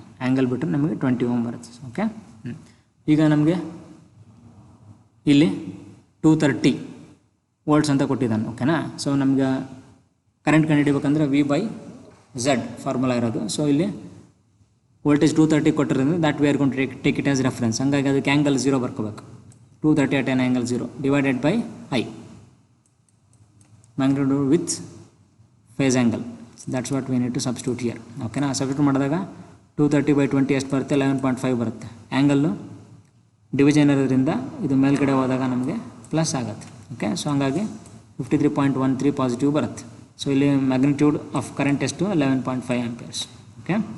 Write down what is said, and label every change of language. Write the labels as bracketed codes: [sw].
[kn] Angle ಬಿಟ್ಟರೆ ನಮಗೆ 20 ohm ಬರುತ್ತೆ. ಓಕೆ. ಈಗ ನಮಗೆ ಇಲ್ಲಿ 230 ವೋಲ್ಟ್ಸ್ ಅಂತ ಕೊಟ್ಟಿದ್ದಾನೆ. ಓಕೆನಾ. ಸೊ ನಮ್ಗೆ ಕರೆಂಟ್ ಕಂಡುಹಿಡಿಬೇಕಂದ್ರೆ V/Z ಫಾರ್ಮುಲಾ ಇರೋದು. ಸೊ ಇಲ್ಲಿ voltage 230 ಕೊಟ್ಟಿರೋದ್ರಿಂದ [en] That we are going to take it as reference. [kn] ಹಂಗಾಗಿ ಅದಕ್ಕೆ angle 0 ಬರ್ಕೋಬೇಕು. [en] 230 at an angle 0 divided by I, magnitude with phase angle. So that's what we need to substitute here. [kn] ಓಕೆನಾ. Substitute ಮಾಡಿದಾಗ 230/20 ಎಷ್ಟು ಬರುತ್ತೆ, 11.5 ಬರುತ್ತೆ. Angle division ಇರೋದ್ರಿಂದ ಇದು ಮೇಲ್ಗಡೆ ಹೋದಾಗ ನಮಗೆ ಪ್ಲಸ್ ಆಗುತ್ತೆ. ಓಕೆ. ಸೊ ಹಂಗಾಗಿ 53.13 ಪಾಸಿಟಿವ್ ಬರುತ್ತೆ. ಸೊ ಇಲ್ಲಿ ಮ್ಯಾಗ್ನಿಟ್ಯೂಡ್ ಆಫ್ ಕರೆಂಟ್ ಎಷ್ಟು, 11.5 ಆಂಪಿಯರ್ಸ್. ಓಕೆ.